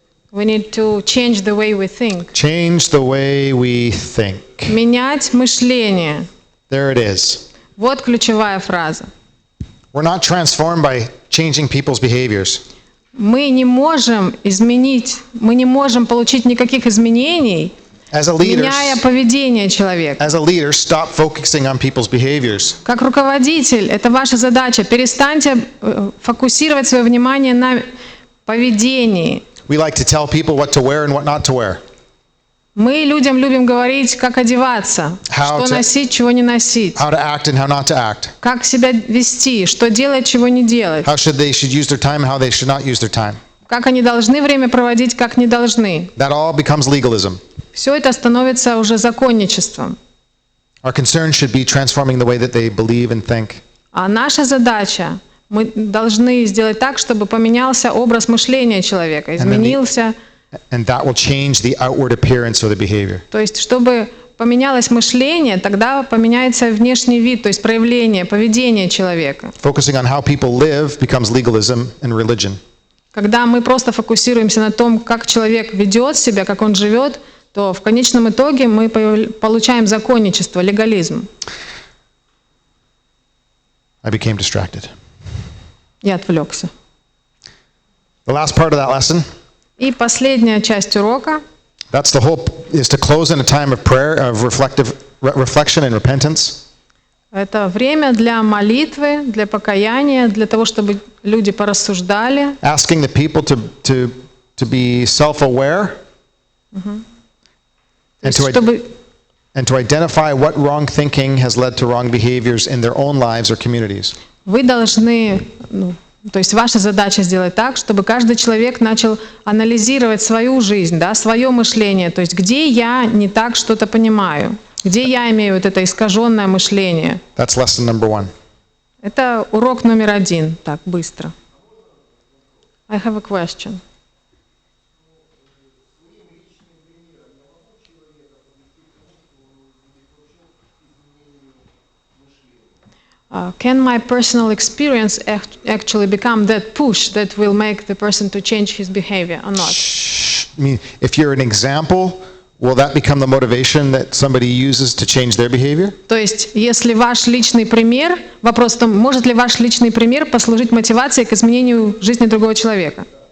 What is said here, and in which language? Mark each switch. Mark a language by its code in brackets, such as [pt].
[en] We need to change the way we think. Change the way we think. [ru] Менять мышление. [en] There it is. [ru] Вот ключевая фраза. [en] We're not transformed by changing people's behaviors. [ru] Мы не можем получить никаких изменений, меняя поведение человека. [en] As a leader, stop focusing on people's behaviors. [ru] Как руководитель, это ваша задача. Перестаньте фокусировать свое внимание на поведении. [en] We like to tell people what to wear and what not to wear. [ru] Мы людям любим говорить, как одеваться, что носить, чего не носить, [en] How to act and how not to act. [ru] как себя вести, что делать, чего не делать, [en] How they should use their time and how they should not use their time. [ru] как они должны время проводить, как не должны. [en] That all becomes legalism. [ru] Все это становится уже законничеством. [en] Our concern should be transforming the way that they believe and think. [ru] А наша задача, мы должны сделать так, чтобы поменялся образ мышления человека, изменился. [en] And that will change the outward appearance of the behavior. [ru] То есть, чтобы поменялось мышление, тогда поменяется внешний вид, то есть проявление, поведение человека. [en] Focusing on how people live becomes legalism and religion. [ru] Когда мы просто фокусируемся на том, как человек ведет себя, как он живет, то в конечном итоге мы получаем законничество, легализм. [en] I became distracted. [ru] Я отвлекся. [en] The last part of that lesson. [ru] И последняя часть урока. [en] That's the whole is to close in a time of prayer, of reflection and repentance. [ru] Это время для молитвы, для покаяния, для того, чтобы люди порассуждали. [en] Asking the people to be self-aware. And to identify what wrong thinking has led to wrong behaviors in their own lives or communities. [ru] Вы должны, то есть ваша задача сделать так, чтобы каждый человек начал анализировать свою жизнь, да, свое мышление, то есть где я не так что-то понимаю, где я имею вот это искаженное мышление. [en] That's lesson number 1. [ru] Это урок номер 1. Так, быстро. [en] I have a question. Can my personal experience actually become that push that will make the person to change his behavior or not? I mean, if you're an example, will that become the motivation that somebody uses to change their behavior? [ru] То есть, если ваш личный пример, вопрос в том, может ли ваш личный пример послужить мотивацией к изменению жизни другого человека?